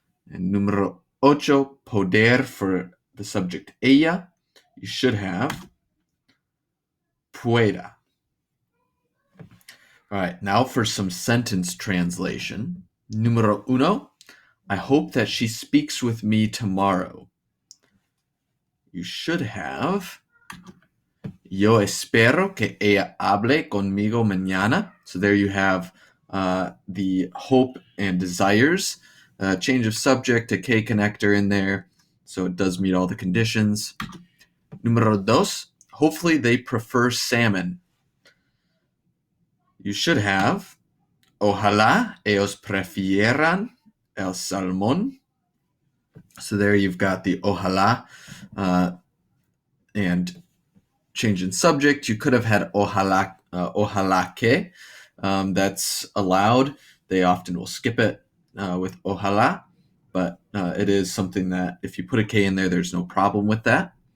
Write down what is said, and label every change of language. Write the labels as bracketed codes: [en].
[en] And [es] número ocho, [en] poder, for the subject ella, you should have pueda. All right, now for some sentence translation. [es] Número uno, [en] I hope that she speaks with me tomorrow. You should have [es] yo espero que ella hable conmigo mañana. [en] So there you have the hope and desires. Change of subject, a K connector in there. So it does meet all the conditions. [es] Número dos, [en] hopefully they prefer salmon. You should have [es] ojalá ellos prefieran el salmón. [en] So there you've got the ojalá and change in subject. You could have had ojalá que. That's allowed. They often will skip it with ojalá, but it is something that if you put a K in there, there's no problem with that.